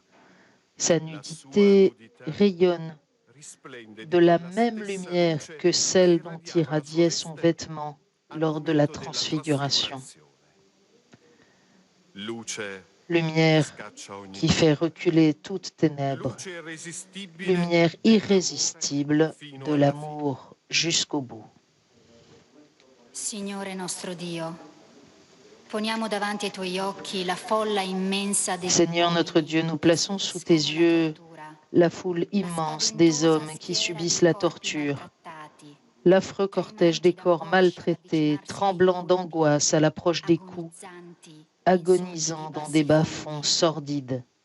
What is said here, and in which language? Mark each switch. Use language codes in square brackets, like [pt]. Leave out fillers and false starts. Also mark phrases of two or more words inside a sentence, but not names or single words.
[fr] Sa nudité rayonne de la même lumière que celle dont irradiait son vêtement lors de la transfiguration. lumière qui fait reculer toute ténèbre, lumière irrésistible de l'amour jusqu'au bout. [it] Signore nostro Dio, poniamo davanti ai tuoi occhi la folla immensa degli [fr] Seigneur notre Dieu, nous plaçons sous tes yeux la foule immense des hommes qui subissent la torture, l'affreux cortège des corps maltraités, tremblant d'angoisse à l'approche des coups, agonisant dans des bas-fonds sordides.